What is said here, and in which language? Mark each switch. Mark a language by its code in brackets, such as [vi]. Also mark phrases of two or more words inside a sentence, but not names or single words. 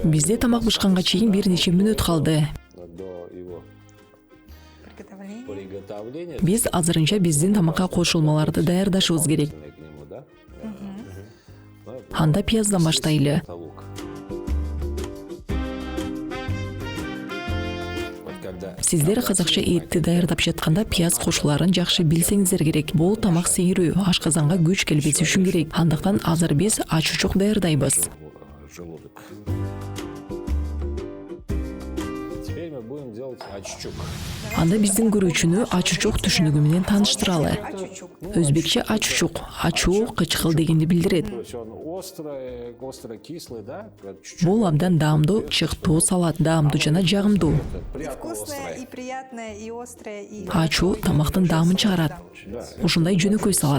[ky] Бизде тамак бышканга чейин бир нече мүнөт калды. [ru] до его Приготовление. приготовления. [ky] Биз азырынча биздин тамакка кошулмаларды даярдашыбыз керек. [ru] К нему, да? Ну, [ky] Анда пияздан баштайлы. [ru] это лук. Вот когда [ky] Сиздер казакча этти даярдап жатканда пияз кошуларын жакшы билсеңиздер керек. Бул тамак сейирүү, ашказанга күч келбеси үчүн керек. Андыктан азыр биз ачуучук даярдайбыз. [ru] желудок. Теперь мы будем делать аччук. [ky] Анда биздин көрүүчүнү ачуучук түшүнүгү менен тааныштыралы. Ачучук. Өзбекче ачуучук, ачуу кычкыл дегенди билдирет. [ru] То есть он остро-кислый, да? Чуть-чуть [ky] Бул абдан даамдуу, чыктуу салат, даамдуу жана жагымдуу. [ru] приятно Вкусное острый. и приятное, и острое, и... [ky] Ачуу тамактын даамын чыгарат. [ru] Да. [ky] Ушундай жөнөкөй салат.